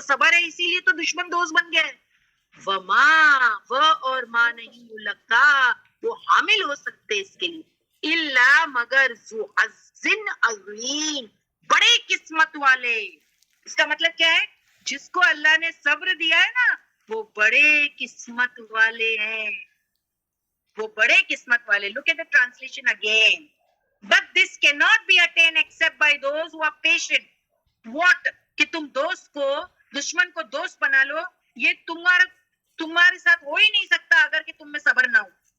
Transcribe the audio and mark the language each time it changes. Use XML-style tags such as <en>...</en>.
<ur>صبر ہے اسی لیے تو دشمن دوست بن گیا ہے. وما، وہ اور ما نہیں، یلقا، وہ حامل ہو سکتے اس کے لیے، اللہ مگر ذو حظ عظیم، بڑے قسمت والے. اس کا مطلب کیا ہے؟ جس کو اللہ نے صبر دیا ہے نا وہ بڑے قسمت والے ہیں، وہ بڑے قسمت والے.</ur> <en>Look at the translation again. But this cannot be attained except by those who are patient. What?</en> <ur>کہ تم دوست کو، دشمن کو دوست بنا لو، یہ تمہارے ساتھ ہو ہی نہیں سکتا اگر کہ تم میں صبر نہ ہو.</ur>